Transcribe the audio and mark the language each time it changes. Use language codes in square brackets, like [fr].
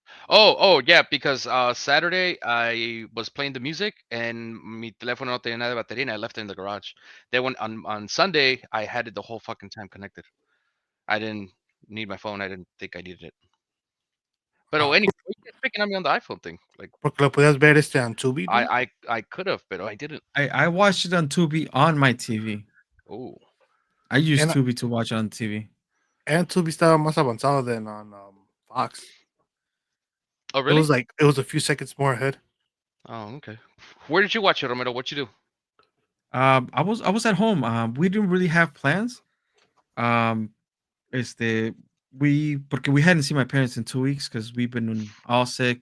[en] Oh yeah, because Saturday I was playing the music and [es] mi teléfono no tenía nada de batería [en] and I left it in the garage. Then when on Sunday I had it the whole fucking time connected. I didn't need my phone. I didn't think I needed it. But Ah, anyway, you guys picking on me on the iPhone thing. Like [es] porque lo podías ver [en] on Tubi, dude. I could have, but I didn't. I watched it on Tubi on my TV. Oh, I use And Tubi to watch on TV. and Tubi [es] estaba más avanzado [en] than on Fox. oh It really? was like it was a few seconds more ahead. Oh okay. Where did you watch it, Romero? What you do? I was at home. We didn't really have plans. Um, [es] este, porque [en] we hadn't seen my parents in 2 weeks because we've been all sick.